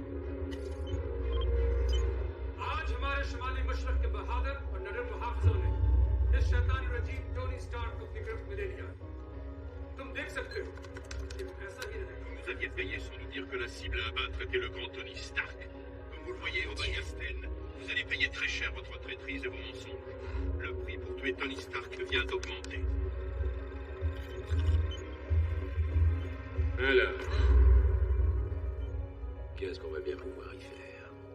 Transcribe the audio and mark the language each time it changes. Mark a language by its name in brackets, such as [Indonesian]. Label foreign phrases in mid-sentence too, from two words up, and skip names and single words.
[Hindi] आज हमारे शुमाली मशरक के बहादुर और नडर मुहाफिजों ने इस शैतानी रजीम टोनी स्टार्क को अपनी गिरफ्त में ले लिया। तुम देख सकते हो कि वो कैसा ही रहेगा। [French] Vous aviez payé sans nous dire que la cible à abattre était le grand Tony Stark. Comme vous le voyez, Obadiah Stane, vous allez payer très cher votre traîtrise et vos mensonges. Le prix pour tuer Tony Stark vient d'augmenter. Alors, qu'est-ce qu'on va bien pouvoir y faire?